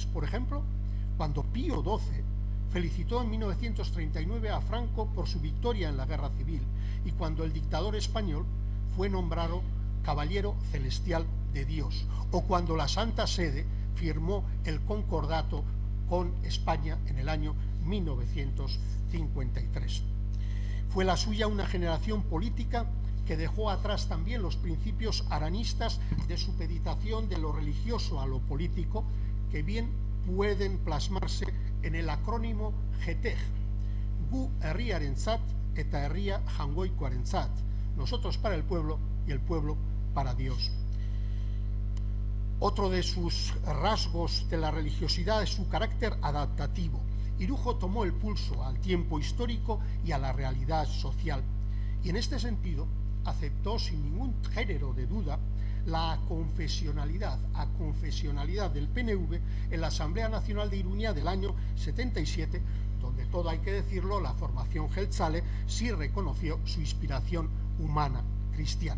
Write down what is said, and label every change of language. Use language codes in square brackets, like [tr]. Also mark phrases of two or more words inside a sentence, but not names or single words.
[es] Por ejemplo, cuando Pío XII felicitó en 1939 a Franco por su victoria en la Guerra Civil, y cuando el dictador español fue nombrado Caballero Celestial de Dios, o cuando la Santa Sede firmó el concordato con España en el año 1953. Fue la suya una generación política que dejó atrás también los principios aranistas de supeditación de lo religioso a lo político, que bien pueden plasmarse en el acrónimo GETEG, [eu] Gu herriarentzat eta herria jangoikoarentzat, [es] nosotros para el pueblo y el pueblo para Dios. Otro de sus rasgos de la religiosidad es su carácter adaptativo. Irujo tomó el pulso al tiempo histórico y a la realidad social, y en este sentido aceptó sin ningún género de duda la aconfesionalidad del PNV en la Asamblea Nacional de Iruña del año 77, donde, todo hay que decirlo, la formación Jeltzale sí reconoció su inspiración humana cristiana.